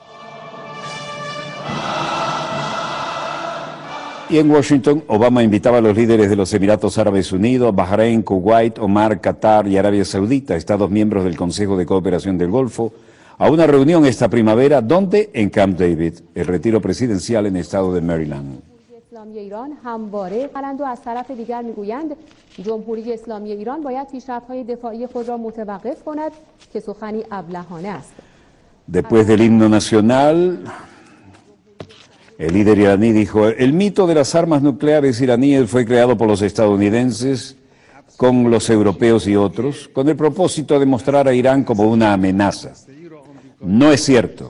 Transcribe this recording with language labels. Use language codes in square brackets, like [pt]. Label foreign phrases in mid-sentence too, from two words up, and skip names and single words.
[es] Y en Washington, Obama invitaba a los líderes de los Emiratos Árabes Unidos, Bahrein, Kuwait, Omar, Qatar y Arabia Saudita, estados miembros del Consejo de Cooperación del Golfo, a una reunión esta primavera, donde en Camp David, el retiro presidencial en el estado de Maryland. [fa] اسلامی ایران همواره کنند و از طرف دیگر میگویند جمهوری اسلامی ایران باید پیشرفت‌های دفاعی خود را متوقف کند که سخنی ابلهانه است. [es] Después del himno nacional, el líder iraní dijo: el mito de las armas nucleares iraníes fue creado por los estadounidenses con los europeos y otros, con el propósito de mostrar a Irán como una amenaza. No es cierto.